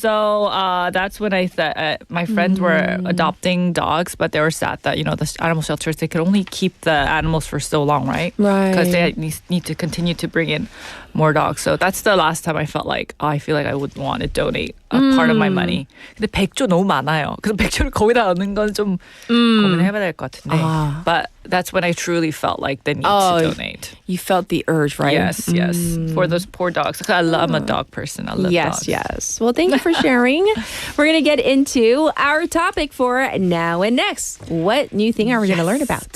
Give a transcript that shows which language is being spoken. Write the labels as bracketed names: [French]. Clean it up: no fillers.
[English] So that's when I thought my friends were adopting dogs, but they were sad that, the animal shelters, they could only keep the animals for so long, right? Right. Because they need to continue to bring in more dogs. So that's the last time I felt like, I feel like I would want to donate a part of my money. [Korean] 근데 100조 너무 많아요. 그래서 100조를 거기다 넣는 건 좀 고민해봐야 될 것 같은데. [English] But that's when I truly felt like the need to donate. You felt the urge, right? Yes. For those poor dogs. I'm a dog person. I love dogs. Yes. Well, thank you for sharing. We're going to get into our topic for Now and Next. What new thing are we going to learn about?